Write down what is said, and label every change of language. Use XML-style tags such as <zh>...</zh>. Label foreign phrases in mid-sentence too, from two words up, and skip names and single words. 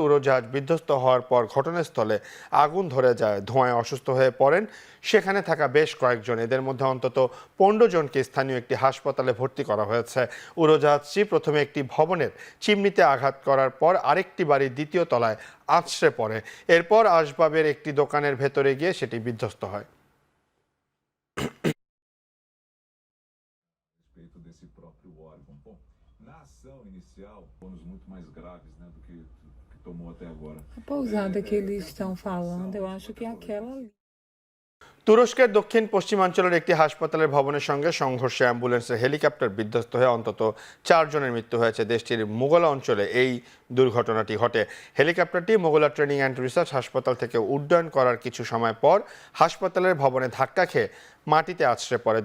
<bn>উড়োজাহাজ বিধ্বস্ত হওয়ার পর ঘটনাস্থলে আগুন ধরে যায়, ধোঁয়ায় অসুস্থ হয়ে পড়েন সেখানে থাকা বেশ কয়েকজন। এদের মধ্যে অন্তত 15 জনকে স্থানীয় একটি হাসপাতালে ভর্তি করা হয়েছে। উড়োজাহাজটি প্রথমে একটি ভবনের চিমনিতে আঘাত করার পর আরেকটি বাড়ির 2য় তলায় আছড়ে পড়ে। এরপর আসবাবের একটি দোকানের ভেতরে গিয়ে সেটি বিধ্বস্ত হয়।</bn> <pt>A pousada que eles estão falando, eu acho que é aquela ali.</pt> <bn>তুরস্কের দক্ষিণ পশ্চিমাঞ্চলের একটি হাসপাতালের ভবনের সঙ্গে সংঘর্ষে অ্যাম্বুলেন্সের হেলিকপ্টার বিধ্বস্ত হয়ে অন্তত 4 জনের মৃত্যু হয়েছে। দেশটির মোগলা অঞ্চলে এই দুর্ঘটনাটি ঘটে। হেলিকপ্টারটি মোগলা ট্রেনিং অ্যান্ড রিসার্চ হাসপাতাল থেকে উড্ডয়ন করার কিছু সময় পর হাসপাতালের ভবনে ধাক্কা খেয়ে মাটিতে আছড়ে পড়ে।</bn>